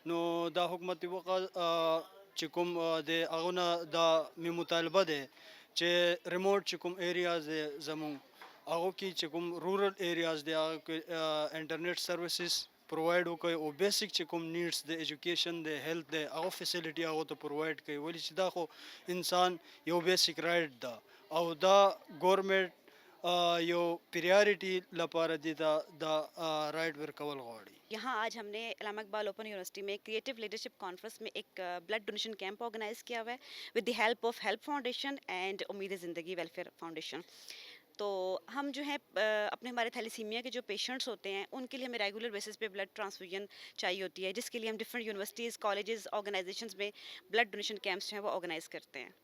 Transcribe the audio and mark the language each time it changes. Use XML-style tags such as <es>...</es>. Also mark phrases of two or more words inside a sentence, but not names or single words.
<ps>نو دا حکومت وقت چې کوم دی هغه نه دا می مطالبه دی چې ریموټ چې کوم ایریاز دی زمونږ هغه کې چې کوم</ps> <en>rural areas</en> <ps>دی هغه کې</ps> <en>internet services provide</en> <ps>وکړي او بیسک چې کوم نیډس د ایجوکیشن د هیلث د هغه فیسیلیټي هغه ته پرووایډ کوي، ولې چې دا خو انسان یو</ps> <en>basic right</en> <ps>ده او دا ګورنمنټ یو پریارټي لپاره دی دا رائټ ورکول غواړي.</ps> <ur>یہاں آج ہم نے علامہ اقبال اوپن یونیورسٹی میں کریٹو لیڈرشپ کانفرنس میں ایک</ur> <en>blood donation camp</en> <ur>آرگنائز کیا ہوا ہے</ur> <en>with the help of</en> <ur>ہیلپ فاؤنڈیشن اینڈ امید زندگی ویلفیئر فاؤنڈیشن. تو ہم جو ہے اپنے ہمارے تھیلیسیمیا کے جو پیشنٹس ہوتے ہیں ان کے لیے ہمیں</ur> <en>regular basis</en> <ur>پہ</ur> <en>blood transfusion</en> <ur>چاہیے ہوتی ہے، جس کے لیے ہم</ur> <en>different universities, colleges, organizations</en> <ur>میں</ur> <en>blood donation camps</en> <ur>جو ہیں وہ آرگنائز کرتے ہیں.</ur>